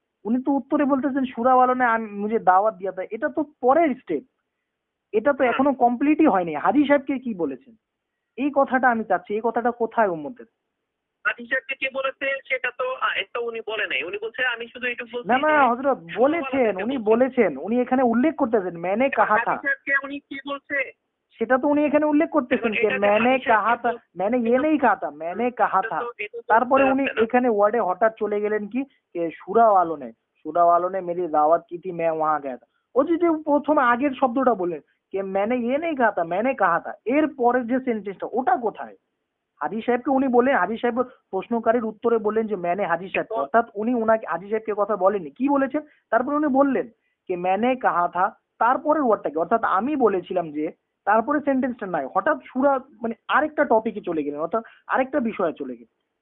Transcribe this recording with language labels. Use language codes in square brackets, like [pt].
[bn] উনি তো উত্তরে বলতেছেন সূরা [hi] वालों ने मुझे दावत दिया था, [bn] এটা তো পরের স্টেপ, এটা তো এখনো কমপ্লিটই হয়নি। হাজী সাহেবকে কি বলেছেন এই কথাটা আমি চাচ্ছি, এই কথাটা কোথায় উম্মতের? হাজী সাহেবকে কি বলেছে সেটা তো এটা উনি বলে নাই। উনি বলছে আমি শুধু এইটুকু বলছি। না না হযরত, বলেছেন, উনি এখানে উল্লেখ করতেছেন [hi] मैंने कहा था, [bn] হাজী সাহেবকে উনি কি বলছে সেটা তো উনি এখানে উল্লেখ করতেছেন যে [hi] मैंने कहा था, मैंने ये नहीं कहा था, मैंने कहा था। [bn] তারপরে উনি এখানে ওয়ার্ডে হঠাৎ চলে গেলেন কি সুরা [hi] वालों ने मेरी दावत की थी मैं वहां गया था। [bn] ও যে প্রথমে আগের শব্দটা বললেন যে [hi] मैंने ये नहीं कहा था, [bn] मैंने कहा था, এর পরের যে সেন্টেন্সটা ওটা কোথায়? হাজী সাহেবকে উনি বললেন, হাজী সাহেব প্রশ্নকারীর উত্তরে বললেন যে मैंने হাজী সাহেব, অর্থাৎ উনি উনাকে হাজী সাহেবকে কথা বলেননি, কি বলেছেন? তারপরে উনি বললেন যে [hi] मैंने कहा था, [bn] তারপরের ওয়ার্ডটা কি, অর্থাৎ আমি বলেছিলাম যে, তারপরে সেন্টেন্সটা নাই, হঠাৎ সুরা মানে আরেকটা টপিকে চলে গেলেন, অর্থাৎ আরেকটা বিষয়ে চলে গেলেন।